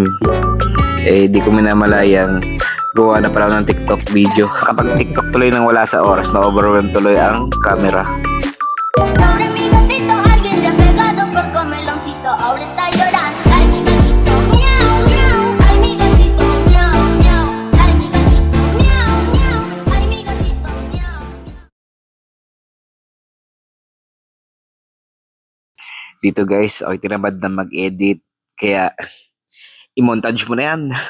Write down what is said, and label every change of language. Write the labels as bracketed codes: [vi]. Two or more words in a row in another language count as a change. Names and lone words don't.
[tl] Di ko minamalayang gawa na pala ng TikTok video. Kapag TikTok tuloy nang wala sa oras, na-overwhelm tuloy ang camera. [es] Ahora mi gatito alguien le ha pegado por comeloncito. Ahora está llorando. Ay mi gatito, miau miau. Ay mi gatito, miau miau. Ay mi gatito, miau miau. Ay mi gatito, miau. [tl] Dito guys, okay, tinamad na mag-edit. Kaya, i-montage mo na yan.